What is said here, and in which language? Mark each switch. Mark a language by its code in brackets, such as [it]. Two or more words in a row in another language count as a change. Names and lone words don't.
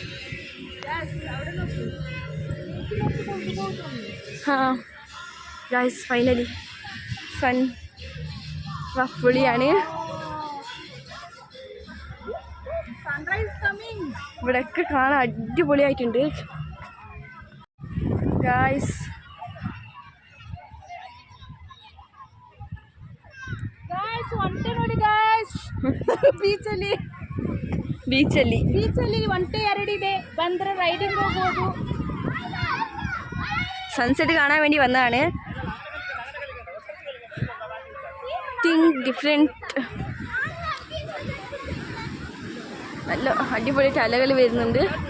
[ml] ആ [en] guys, finally sun [ml] പൊളിയാണ്. ഇവിടെയൊക്കെ കാണാൻ അടിപൊളിയായിട്ടുണ്ട് ഗൈസ്. [kn] ಬೀಚಲ್ಲಿ ಒಂಟೆ 2 ಇದೆ, ಬಂದರೆ ರೈಡಿಂಗ್ ಹೋಗ್ಬೋದು. [ml] സൺസെറ്റ് കാണാൻ വേണ്ടി വന്നതാണ്. [en] think different, [ml] നല്ല അടിപൊളിയായിട്ട് അലകൾ വരുന്നുണ്ട്.